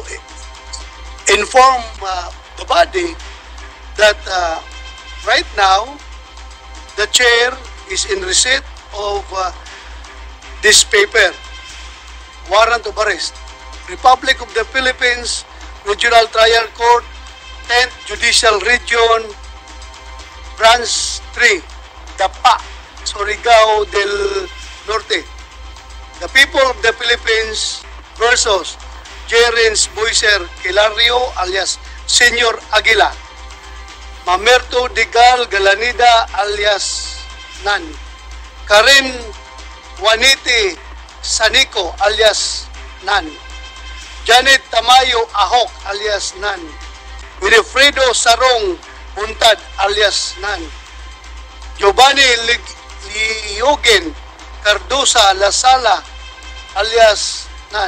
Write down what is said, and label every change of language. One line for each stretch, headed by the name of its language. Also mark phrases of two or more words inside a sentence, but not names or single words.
English: inform the body that right now the chair is in receipt of this paper, warrant of arrest, Republic of the Philippines Regional Trial Court, 10th Judicial Region, Branch 3, Dapa, Surigao del Norte. The people of the Philippines versus Jerens Boiser Hilario alias Senyor Aguila, Mamerto Digal Galanida alias Nan, Karen Juanite Sanico alias Nan, Janet Tamayo Ahok alias Nan, Wilfredo Sarong Buntad alias Nan, Giovanni Liogen Cardosa Lasala alias Nan.